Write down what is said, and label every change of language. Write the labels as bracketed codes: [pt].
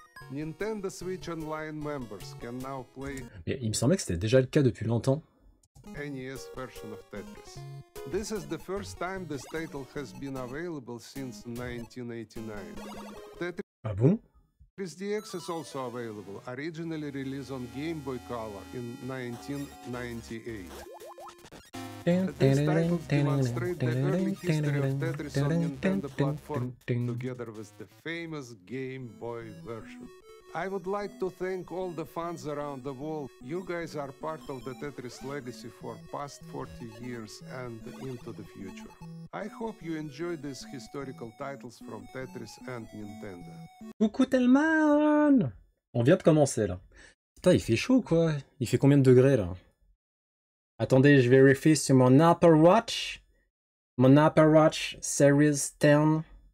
[en] Nintendo Switch Online members can now play [fr] Mais il me semblait que c'était déjà le cas depuis longtemps. [en] NES version of Tetris. This is the first time this title has been available since 1989. Tetris [fr] Ah bon? [en] DX is also available, originally released on Game Boy Color in 1998. These titles demonstrate the early history of Tetris on Nintendo platform, together with the famous Game Boy version. I would like to thank all the fans around the world. You guys are part of the Tetris legacy for past 40 years and into the future. I hope you enjoy these historical titles from Tetris and Nintendo. [fr] Coucou Telman! On vient de commencer là. Putain, il fait chaud quoi. Il fait combien de degrés là? Attendez, je vérifie sur mon Apple Watch. Mon Apple Watch Series 10.